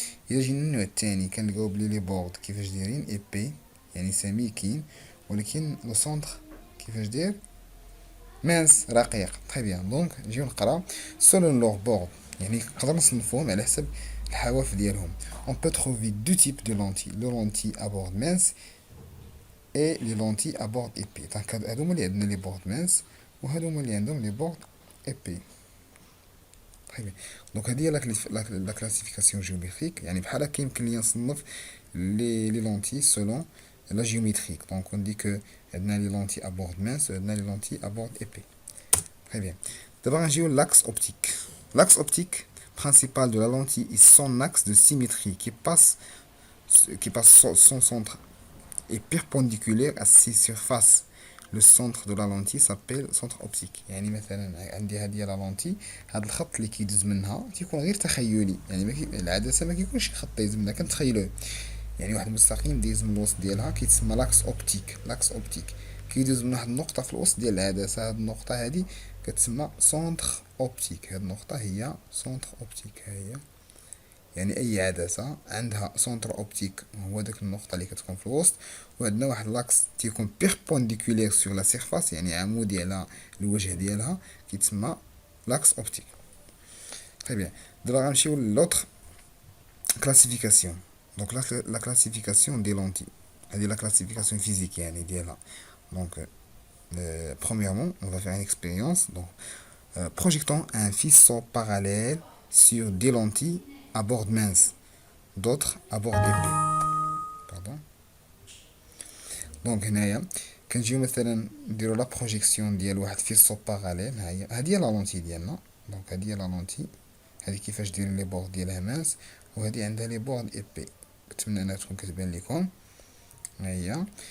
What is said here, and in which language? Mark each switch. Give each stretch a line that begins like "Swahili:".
Arabic: إلا جينا النوع الثاني كنلقاو بلي لي بورد كيفاش دايرين ايبي يعني سميكين ولكن لو سونتر كيفاش داير مانس رقيق. طيب بيان دونك نجيو نقراو سولون لوغ بورد يعني نقدر نصنفوهم على حسب الحواف ديالهم.
French: On peut trouver deux types de lentilles, le lentille à bord mince et les lentilles à bord épais.
Arabic: دونك هادو هما اللي عندنا لي بورد مانس وهادو هما اللي عندهم لي بورد épais. دونك هذه هي لا كلاسيفيكاسيون جيومتريك يعني بحال هكا يمكن ليا نصنف لي لونتي سولون لا جيومتريك. دونك
French: on dit que
Arabic: عندنا لي لونتي ا بورد مانس وعندنا لي لونتي ا بورد ايبي.
French: Très bien.
Arabic: دابا غنجيو l'axe optique. L'axe optique principal de la lentille est son axe de symétrie qui passe son centre est perpendiculaire à ses surfaces. Le centre de la lentille s'appelle centre optique. يعني مثلا عندي هذه لا لونتي هذا الخط اللي كيدوز منها تيكون غير تخيلي يعني العدسه ما كيكونش خط يدوز منها كنتخيلوه يعني واحد المستقيم دايز من الوسط ديالها كيتسمى لاكس اوبتيك كيدوز من واحد النقطه في الوسط ديال العدسه. هاد النقطه هادي كتسمى سونتر اوبتيك. هاد النقطه هي سونتر اوبتيك. ها هي يعني اي عدسه عندها سونتر اوبتيك هو داك النقطه اللي كتكون في الوسط وعندنا واحد لاكس تيكون بيربونديكولير سور لا سيرفاس يعني عمودي على الوجه ديالها كيتسمى لاكس اوبتيك. طيب بيان دابا غنمشيو لوطخ كلاسيفيكاسيون. دونك لا كلاسيفيكاسيون دي لونتي هذه لا كلاسيفيكاسيون فيزيك يعني ديالها. دونك
French: premièrement on va faire une expérience. Donc projetant un faisceau parallèle sur des lentilles à bord mince d'autres à bord épais. Pardon.
Arabic: دونك هنايا كنجيو مثلا نديرو لا بروجيكسيون ديال واحد فيسو باراليل. هادي هي لا لونتي ديالنا. دونك هادي هي لا لونتي هادي كيفاش دايرين لي بورد ديالها ماس وهادي عندها لي بورد ايبي. نتمنى انها تكون كتبان لكم. هيا.